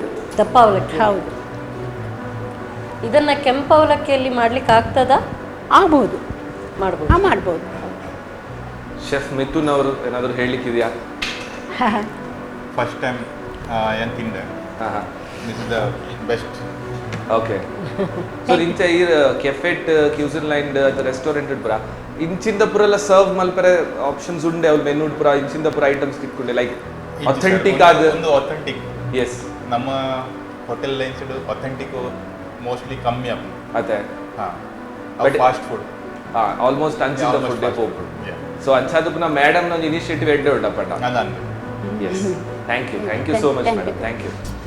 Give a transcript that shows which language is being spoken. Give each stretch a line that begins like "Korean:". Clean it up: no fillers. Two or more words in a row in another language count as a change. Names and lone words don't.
Kannada: ದಪ್ಪ ಅವಲಕ್ಕಿ, ಹೌದು. ಇದನ್ನ ಕೆಂಪು ಅವಲಕ್ಕಿಯಲ್ಲಿ ಮಾಡ್ಲಿಕ್ಕೆ ಆಗ್ತದ? ಆಗ್ಬೋದು, ಮಾಡ್ಬೋದು. ಶೆಫ್ ಮಿಥುನ್ ಅವರು ಏನಾದರೂ ಹೇಳಲಿಕ್ಕಿದೆಯಾ?
English: first time
Kannada: ಏನು ತಿಂದೆ.
English: This is the best. ಓಕೆ.
Tulu: ಸೊ ಇಂಚ ಈ
English: cafet cuisine line restaurant
Tulu: ಪುರ ಇಂಚಿಂದ ಪುರ ಎಲ್ಲ ಸರ್ವ್ ಮಲ್ಪರೆ ಆಪ್ಷನ್ಸ್ ಉಂಡೆ ಅವ್ರು ಮೆನು ಪುರ ಇಂಚಿಂದ ಪುರ ಐಟಮ್ಸ್ ತಿಕ್ಕೊಂಡೆ
English: like authentic
Tulu: ಆದ
Kannada: ಒಂದು ಅಥೆಂಟಿಕ್. ಎಸ್, ನಮ್ಮ
English: hotel lines authentic mostly
Kannada: ಕಮ್ಮಿ ಆಗ ಅದೇ.
English: But fast food
Tulu: ಆಲ್ಮೋಸ್ಟ್ ಅಂಚಿಂದ ಫುಡ್ ಪೋಪು. ಸೊ ಅಂಚಾದಕ್ಕೂ ನಾ ಮೇಡಮ್ ಒಂದು ಇನಿಷಿಯೇಟಿವ್ ಎಡ್ಡೆ ಉಂಟಪ್ಪಟ.
English: Yes, thank you so much madam. Thank you.